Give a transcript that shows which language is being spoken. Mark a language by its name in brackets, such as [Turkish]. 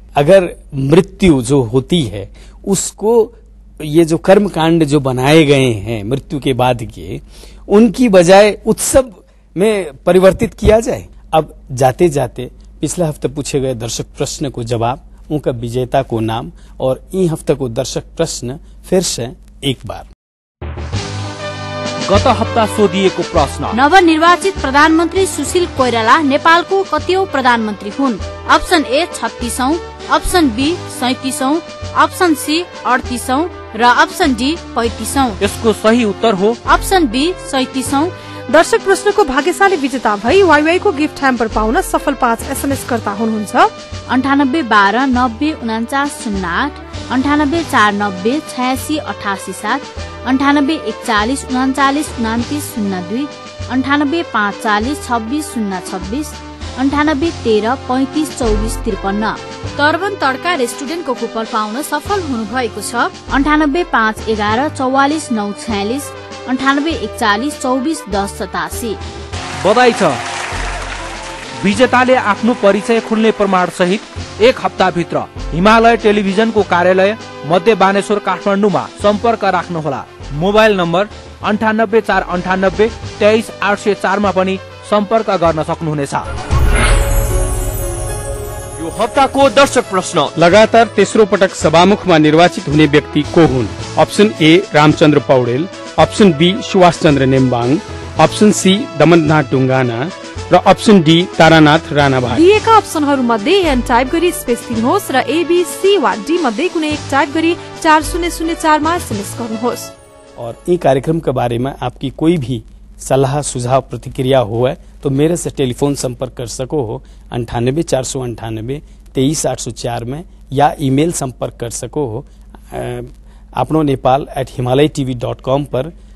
[Hindi] अगर मृत्यु जो होती है उसको ये जो कर्म कांड जो बनाए गए हैं मृत्यु के बाद के, उनकी बजाय उत्सव में परिवर्तित किया जाए। अब जाते जाते पिछले हफ्ते पूछे गए दर्शक प्रश्न को जवाब, उनका विजेता को नाम और इन हफ्ते को दर्शक प्रश्न फिर से एक बार। [Nepali] गत हप्ता सोधिएको प्रश्न, नवनिर्वाचित प्रधानमन्त्री सुशील कोइराला नेपालको कतिऔं प्रधानमन्त्री हुन्? Option A 36औं, option be 37औं, option C 38औं र अप्सन डी 35औं। यसको सही उत्तर हो अप्सन बी 37औं। दर्शक प्रश्नको भाग्यशाली विजेता भई वाईवाई को गिफ्ट ह्याम्पर पाउन सफल 5 SMS कर्ता हुनुहुन्छ 98 12 90 49 08, 98 490 86 88 7, 98 41 39 29 02, 98 540 26 026, 98 13 35 24 53। तर्बन तड्का रेस्टुरेन्टको कुपन पाउन सफल हुनुभएको छ 98 5 11 44 9 46, 98 41 24 10 87। बधाई छ, विजेताले आफ्नो परिचय खुल्ने प्रमाण सहित 1 हप्ताभित्र हिमालय टेलिभिजनको कार्यालय मध्य बानेश्वर काठमाडौँमा सम्पर्क राख्नुहोला। मोबाइल नम्बर 98 498 23 804 मा पनि सम्पर्क गर्न सक्नुहुनेछ। यो हप्ताको दर्शक प्रश्न, लगातार तेस्रो पटक सभामुखमा निर्वाचित हुने व्यक्ति को हुन्? Option A Ramchandra Paudel, option be Subhash Chandra Nembang, option C Damannath Dhungana र अप्सन डी तारानाथ राणाभाइ। दिएका अप्सनहरू मध्ये एन टाइप गरी स्पेस दिनुहोस् र एबीसी वा डी मध्ये कुनै एक टाइप गरी 4004 मा एसएमएस गर्नुहोस्। [Hindi] और इस कार्यक्रम के बारे में आपकी कोई भी सलाह सुझाव प्रतिक्रिया हो है तो मेरे से टेलीफोन संपर्क कर सको हो 98 498 23 804 में, या ईमेल संपर्क कर सको हो अपनो नेपाल@himalayatv.com पर।